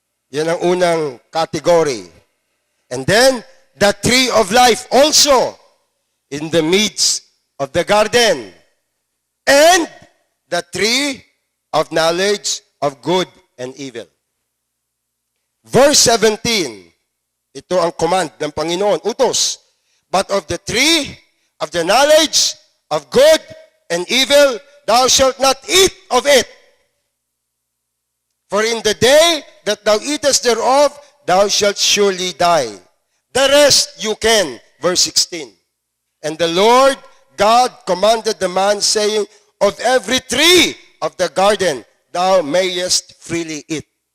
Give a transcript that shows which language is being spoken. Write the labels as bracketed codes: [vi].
[tl] Yan ang unang category. [en] And then, the tree of life also in the midst of the garden. And the tree of knowledge of good and evil. [tl] Verse 17, ito ang command ng Panginoon, utos. [en] But of the tree of the knowledge of good and evil, thou shalt not eat of it. For in the day that thou eatest thereof, thou shalt surely die. The rest you can. Verse 16. And the Lord God commanded the man, saying, of every tree of the garden thou mayest freely eat.